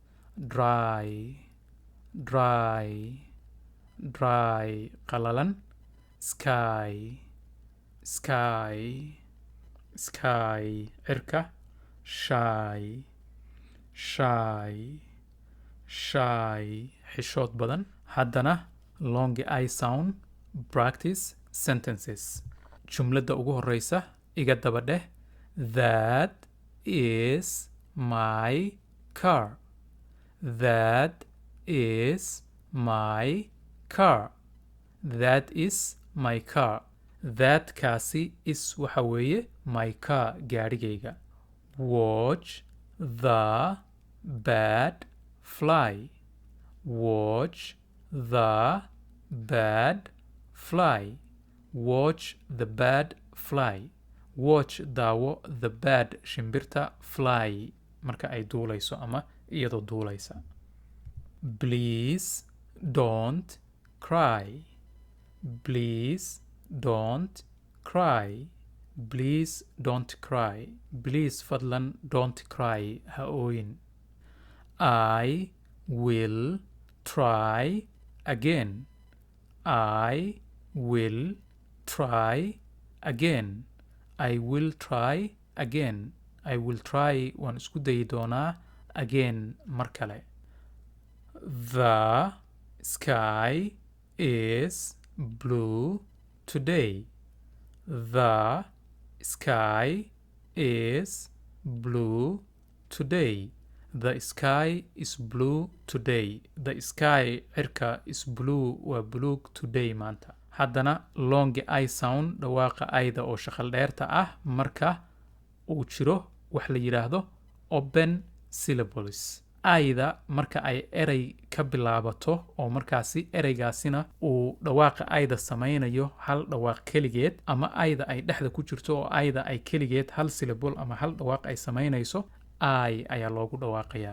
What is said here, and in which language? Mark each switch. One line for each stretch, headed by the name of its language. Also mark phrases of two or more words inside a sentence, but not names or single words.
Somali: dry qalalan. sky cirka. shy xishood badan.
English: haddana long I sound practice sentences.
Somali: jumladda ugu horeysa iga daba dheh
English: that is my car. that is my car. that kaasi is
Somali: waxa weeye
English: my car gaarigayga. watch the bird fly. watch the bird fly.
Somali: watch daawo
English: the bird
Somali: shimbirta fly marka ay duulayso ama iyadoo duulaysa.
English: please don't cry. please fadlan don't cry
Somali: ha ooyin.
English: I will try again. I will try
Somali: waan isku dayi doonaa again mar kale.
English: the sky is blue today. the sky is blue today. the sky cirka is blue
Somali: waa buluug
English: today maanta.
Somali: haddana
English: long I sound
Somali: dhawaaqa ayda oo shaqal dheerta ah marka uu jiro wax la yidhaahdo
English: open syllables.
Somali: ayda marka ay erey ka bilaabato oo markaasi ereygaasina uu dhawaaqa ayda samaynayo hal dhawaaq keligeed ama ayda ay dhexda ku jirto oo ayda ay keligeed hal syllable ama hal dhawaaq ay samaynayso I ayaa loogu dhawaaqayaa.